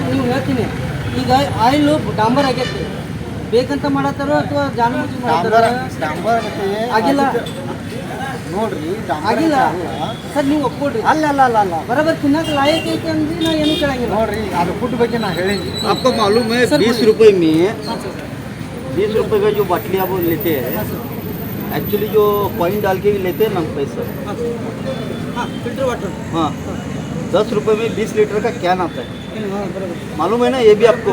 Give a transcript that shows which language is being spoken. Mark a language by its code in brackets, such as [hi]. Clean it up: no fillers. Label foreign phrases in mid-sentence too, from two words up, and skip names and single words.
[kn] ನೀವು ಹೇಳ್ತೀನಿ, ಈಗ ಆಯಿಲ್ ಡಾಂಬರ್ ಆಗೈತಿ, ಬೇಕಂತ ಮಾಡತ್ತಾರೋ ಅಥವಾ ಜಾನುವಾರು ಡಾಂಬರ್ ಆಗಿಲ್ಲ ನೋಡ್ರಿ, ಆಗಿಲ್ಲ ಸರ್. ನೀವು ಒಪ್ಕೊಡ್ರಿ. ಅಲ್ಲ ಬರೋಬ್ಬರ ತಿನ್ನಕ್ಕೆ ಲಾಯಕ್ ಐತೆ ಅಂದ್ರೆ ನಾ ಏನು ಕೇಳಂಗಿಲ್ಲ. ನೋಡ್ರಿ, ಅದು ಫುಡ್ ಬಗ್ಗೆ ನಾ ಹೇಳೀನಿ. [hi] आपको मालूम है 20 रुपए में 20 रुपए का जो बाटली आप लेते हैं, एक्चुअली जो कॉइन डाल के लेते हैं ना पैसा, [en] filter water, [hi] हाँ 10 रुपए में 20 लीटर का कैन आता है. हाँ बराबर. मालूम है ना? ये भी आपको,